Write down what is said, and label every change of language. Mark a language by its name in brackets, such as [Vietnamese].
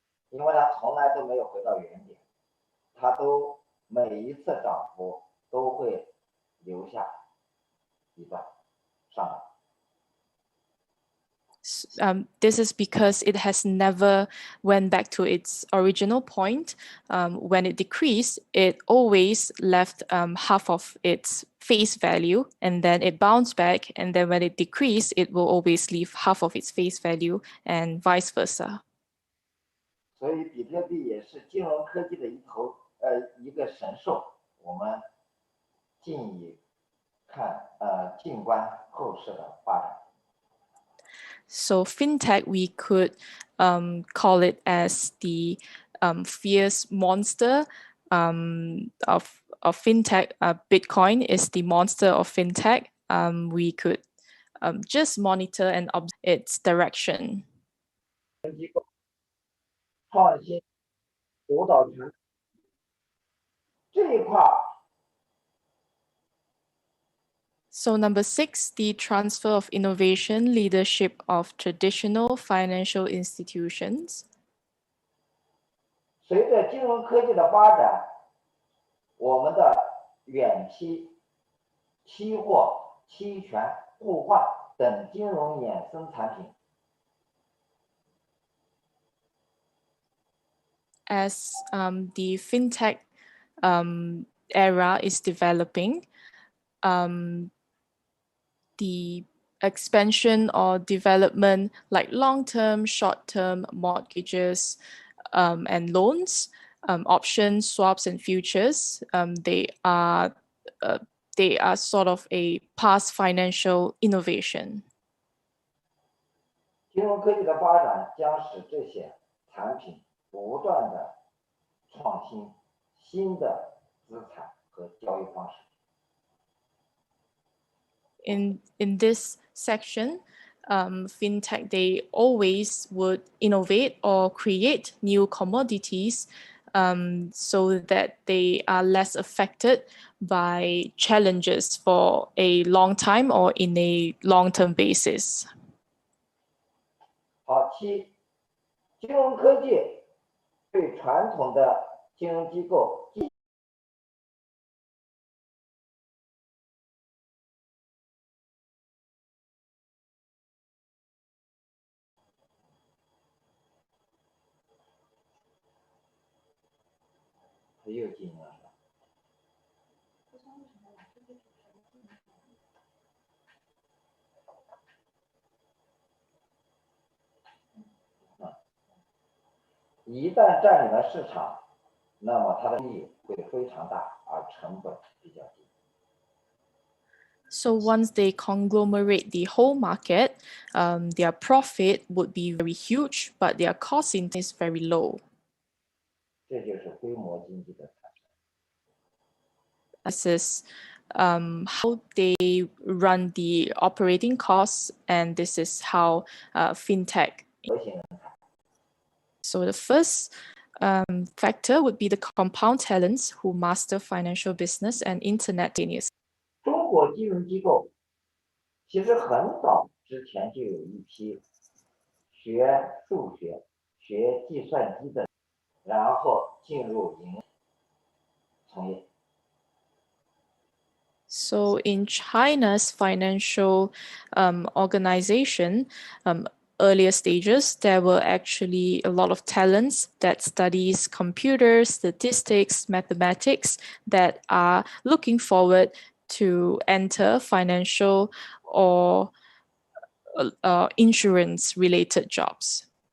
[Chinese] 因为它从来都没有回到原点，它都每一次涨幅都会留下一段上涨。 [English] This is because it has never went back to its original point. When it decreased, it always left half of its face value, and then it bounced back. And then when it decreased, it will always leave half of its face value, and vice versa. [Chinese] 所以比特币也是金融科技的一个神兽，我们静观后市的发展。 [English] So fintech, we could call it as the fierce monster of fintech. Bitcoin is the monster of fintech. We could just monitor and observe its direction. [Chinese] 创新主导权这一块。 [English] So number 6, the transfer of innovation leadership of traditional financial institutions. [Chinese] 随着金融科技的发展，我们的远期、期货、期权、互换等金融衍生产品 [English] As the fintech era is developing, the expansion or development like long-term, short-term mortgages and loans, options, swaps, and futures, they are sort of a past financial innovation. [Chinese] 金融科技的发展将使这些产品不断的创新新的资产和交易方式。 [English] In this section, fintech, they always would innovate or create new commodities so that they are less affected by challenges for a long time or in a long-term basis. [Chinese] 好，7，金融科技对传统的金融机构。又进了是吧？一旦占领了市场，那么它的利益会非常大，而成本比较低。 [English] So once they conglomerate the whole market, their profit would be very huge, but their cost is very low. [Chinese] 这就是规模经济的产生。 [English] This is how they run the operating costs, and this is how fintech. [Chinese] 核心人才， [English] So the first factor would be the compound talents who master financial business and internet genius. [Chinese] 中国金融机构其实很早之前就有一批学数学、学计算机的，然后进入银行从业。 [English] So in China's financial organization, earlier stages, there were actually a lot of talents that studies computers, statistics, mathematics that are looking forward to enter financial or insurance-related jobs.